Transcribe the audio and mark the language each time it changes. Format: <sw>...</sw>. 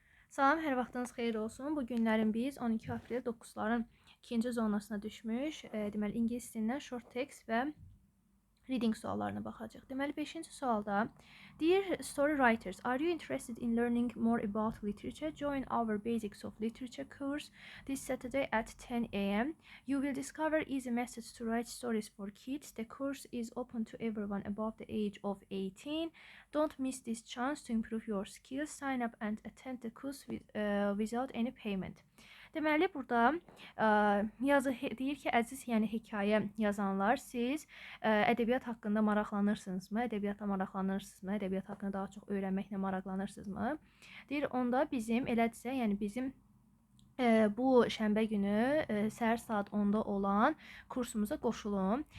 <az>Salam, hər vaxtınız xeyir olsun. Bu günlərin biz 12 aprel 9-ların ikinci zonasına düşmüş. Deməli, ingilis dilindən short text və reading suallarına baxacaq. Deməli, 5-ci sualda</az> <en>Dear story writers, are you interested in learning more about literature? Join our Basics of Literature course this Saturday at 10 a.m. You will discover easy methods to write stories for kids. The course is open to everyone above the age of 18. Don't miss this chance to improve your skills. Sign up and attend the course without any payment.</en> <az>Deməli, burada yazı deyir ki, əziz, yəni hekayə yazanlar, siz ədəbiyyat haqqında maraqlanırsınızmı? Ədəbiyyatla maraqlanırsınızmı? Ədəbiyyat haqqında daha çox öyrənməklə maraqlanırsınızmı? Deyir, onda bizim elədirsə, yəni bizim bu şənbə günü səhər saat 10-da olan kursumuza qoşulun.</az>